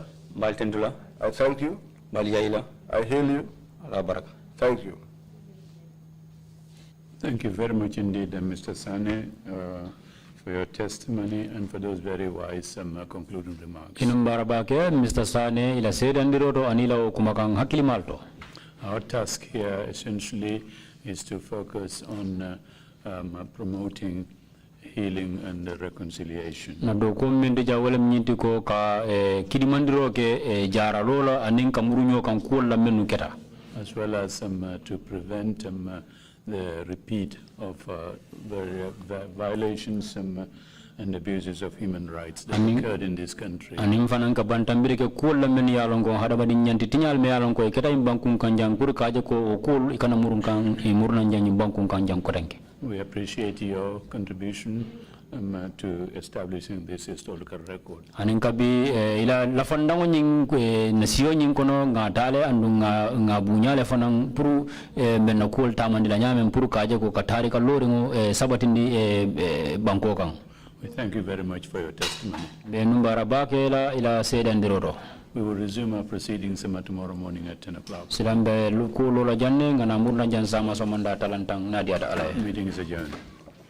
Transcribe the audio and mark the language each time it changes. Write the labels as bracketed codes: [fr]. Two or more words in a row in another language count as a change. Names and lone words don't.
[en] I thank you. I hail you. Thank you. Thank you very much indeed, Mr. Sane, for your testimony and for those very wise concluding remarks. Mr. [man] Sane ila sedandiroto anila kumakang hakilimalto. [en] Our task here essentially is to focus on promoting healing and reconciliation. [man] Na do ko min de jawale nyinti ko ka kidimandiro ke jara lola anin kamurunyo kan ko la menu keta, [en] as well as to prevent the repeat of violations and abuses of human rights that occurred in this country. [man] Anin fanan ka bantambire ke ko la men yalon ko hada badi nyanti tinyal me yalon ko keta imbankun kanjang pur kaje ko ko ikana murun kan murna nyanyi bankun kanjang ko denke. [en] We appreciate your contribution to establishing this historical record. [man] Anin kabi ila lafandango nying nasiyo nying kono ngatale andu ngabunyale fanang puru menna kol tamandila nyame puru kaje ko katari ka loringo sabatindi banko kan. [en] We thank you very much for your testimony. [man] Be numbara bake ila sedandiroto. [en] We will resume our proceedings tomorrow morning at 10 o'clock. [man] Silambe luku lola janne ngana murna jan sama somanda talantang nadia da alay. [en] Meeting is adjourned.